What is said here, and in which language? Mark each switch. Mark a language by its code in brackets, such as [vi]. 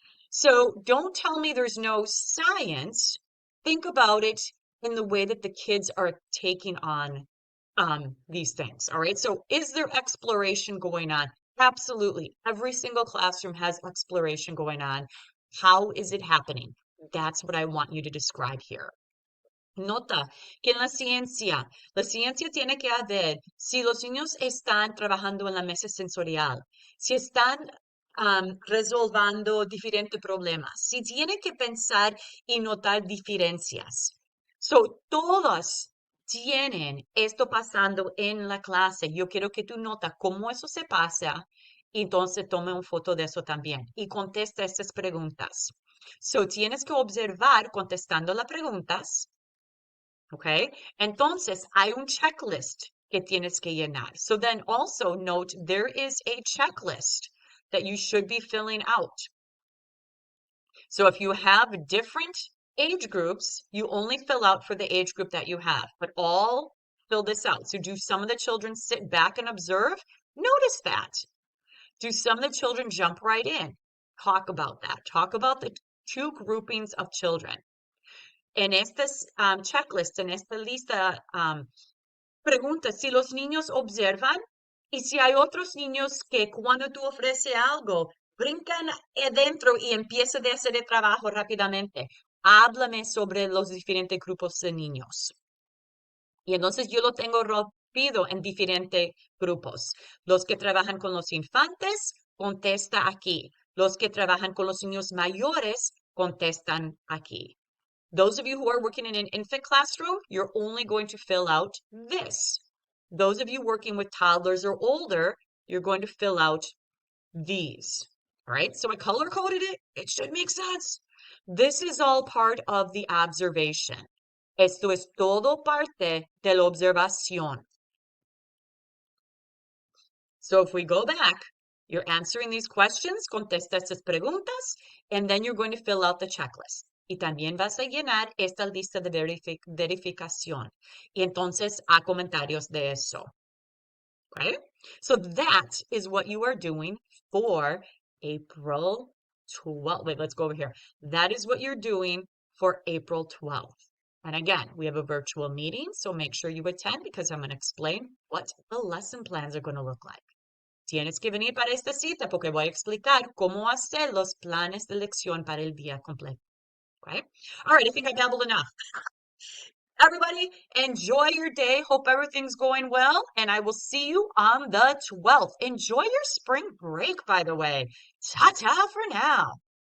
[en] So don't tell me there's no science. Think about it in the way that the kids are taking on these things. All right. So is there exploration going on? Absolutely. Every single classroom has exploration going on. How is it happening? That's what I want you to describe here. [es] Nota que en la ciencia tiene que haber si los niños están trabajando en la mesa sensorial, si están resolviendo diferentes problemas, si tiene que pensar y notar diferencias. So, todos tienen esto pasando en la clase. Yo quiero que tú notas cómo eso se pasa y entonces tome una foto de eso también y contesta estas preguntas. So, tienes que observar contestando las preguntas. Okay, entonces hay un checklist que tienes que llenar. [en] So then also note there is a checklist that you should be filling out. So if you have different age groups, you only fill out for the age group that you have, but all fill this out. So do some of the children sit back and observe? Notice that. Do some of the children jump right in? Talk about that. Talk about the two groupings of children. [es] En este checklist, en esta lista, pregunta si los niños observan y si hay otros niños que cuando tú ofreces algo, brincan adentro y empiezan a hacer el trabajo rápidamente. Háblame sobre los diferentes grupos de niños. Y entonces yo lo tengo rápido en diferentes grupos. Los que trabajan con los infantes, contesta aquí. Los que trabajan con los niños mayores, contestan aquí. [en] Those of you who are working in an infant classroom, you're only going to fill out this. Those of you working with toddlers or older, you're going to fill out these. All right, so I color coded it. It should make sense. This is all part of the observation. [es] Esto es todo parte de la observación. [en] So if we go back, you're answering these questions, [es] contesta estas preguntas, [en] and then you're going to fill out the checklist. [es] Y también vas a llenar esta lista de verificación. Y entonces a comentarios de eso. [en] Okay? So that is what you are doing for April 12th. Wait, let's go over here. That is what you're doing for April 12th. And again, we have a virtual meeting, so make sure you attend because I'm going to explain what the lesson plans are going to look like. [es] Tienes que venir para esta cita porque voy a explicar cómo hacer los planes de lección para el día completo. [en] Okay? All right, I think I babbled enough. Everybody, enjoy your day. Hope everything's going well, and I will see you on the 12th. Enjoy your spring break, by the way. Ta-ta for now.